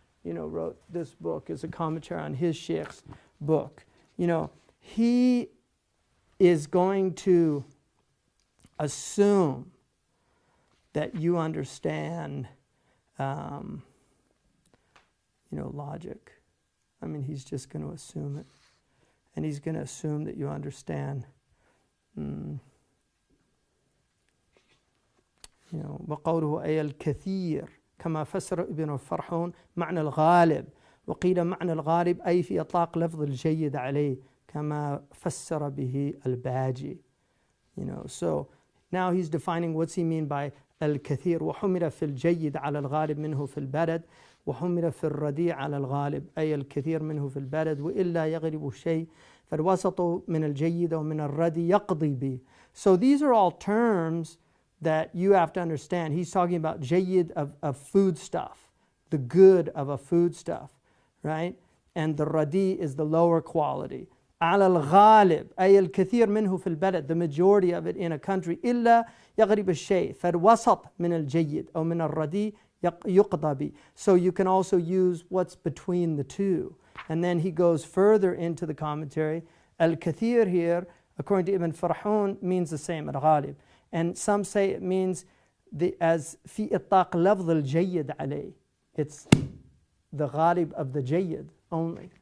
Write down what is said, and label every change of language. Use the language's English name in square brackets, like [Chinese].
[English] wrote this book as a commentary on his sheikh's book. He is going to assume that you understand, logic. I mean, he's just going to assume it. [Arabic] And he's going to assume that you understand, وقوله أي الكثير كما فسر ابن فرحون معنى الغالب وقيل معنى الغالب أي في إطلاق لفظ الجيد عليه كما فسر به الباجي. [English] So now he's defining what's he mean by الكثير. [Arabic] وحمل في الجيد على الغالب منه في البلد وحمل في الرديء على الغالب أي الكثير منه في البلد وإلا يغلب الشيء فالوسط من الجيد ومن الرديء يقضي به. [English] So these are all terms that you have to understand. He's talking about jayyid of food stuff, the good of a food stuff, right? And the radi is the lower quality. على الغالب أي الكثير منه في البلد, the majority of it in a country. [Arabic] إلا يغلب الشيء فالوسط من الجيد أو من الردي يقضى به. [English] So you can also use what's between the two. And then he goes further into the commentary. Al-Kathir here, according to Ibn Farhun, means the same, al-Ghalib. And some say it means as في إطلاق لفظ الجيد عليه. It's the Ghalib of the Jayyid only.